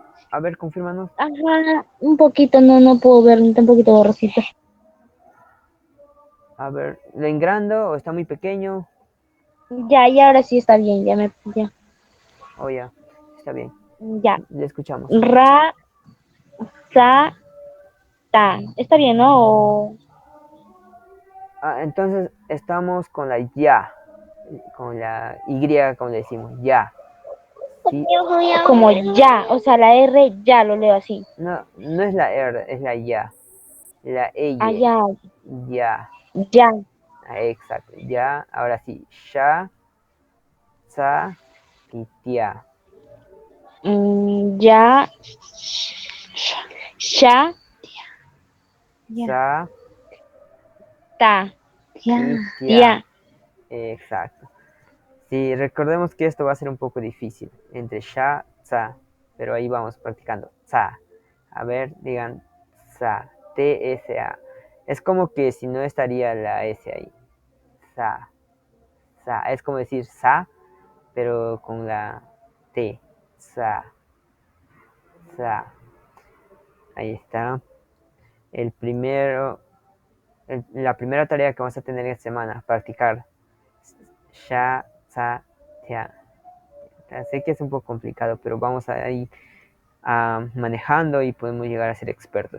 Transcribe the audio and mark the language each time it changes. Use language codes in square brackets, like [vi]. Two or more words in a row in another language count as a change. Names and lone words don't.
[es] A ver, confírmanos. Ajá, un poquito, no puedo ver, está un poquito borrosito. A ver, ¿lo engrando o está muy pequeño? Ya ahora sí está bien, ya. Oh, ya, está bien. Ya. Le escuchamos. Ra, sa, ta. Está bien, ¿no? Entonces estamos con la ya, con la Y, como le decimos, ya. Sí, Como ya, o sea, la R ya lo leo así. no, no es la R, es la ya. La eye, Allá, ya. ya. Exacto, ya. Ahora sí, sha, sa y tia. Ya, sha, ya, Sa ta, ya, y ya. tia. Exacto. Sí, recordemos que esto va a ser un poco difícil. Entre sha, sa. Pero ahí vamos practicando. Sa. A ver, digan sa. T-S-A. Es como que si no estaría la S ahí. Sa. Sa. Es como decir sa, pero con la T. Sa. Sa. Ahí está. El primero, la primera tarea que vamos a tener esta semana, practicar sha, sa, tia. Sé que es un poco complicado, pero vamos a ir manejando y podemos llegar a ser expertos.